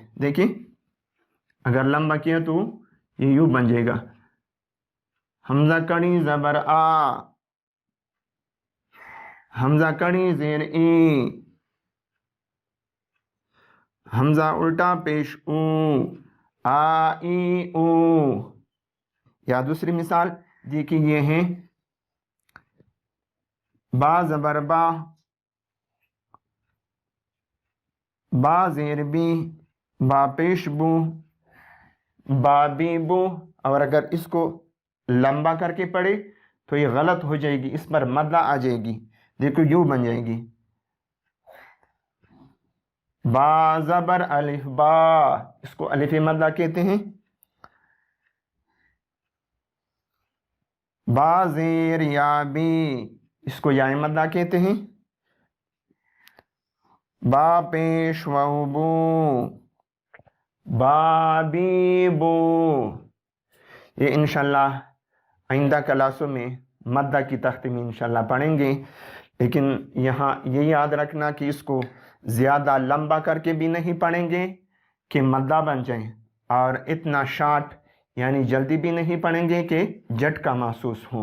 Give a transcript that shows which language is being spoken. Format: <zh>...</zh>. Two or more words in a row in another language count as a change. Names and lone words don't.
<ur>دیکھیں اگر لمبا کیا تو یہ یوں بن جائے گا حمزہ کڑی زبر آ حمزہ کڑی زیر ای حمزہ الٹا پیش او آ ای او. یا دوسری مثال دیکھیں یہ ہیں با زبر با با زیر بی با پیش بو با بی بو. اور اگر اس کو لمبا کر کے پڑھے تو یہ غلط ہو جائے گی. اس پر مدہ آ جائے گی. دیکھو یوں بن جائے گی با زبر الف با. اس کو الف مدہ کہتے ہیں. با زیر یا بی اس کو یا مدہ کہتے ہیں. با پیش و بو با بی بو. یہ انشاءاللہ آئندہ کلاسوں میں مدہ کی تختمی انشاءاللہ پڑھیں گے. لیکن یہاں یہ یاد رکھنا کہ اس کو زیادہ لمبا کر کے بھی نہیں پڑھیں گے کہ مدہ بن جائیں اور اتنا شارٹ یعنی جلدی بھی نہیں پڑھیں گے کہ جھٹکا محسوس ہو.</ur>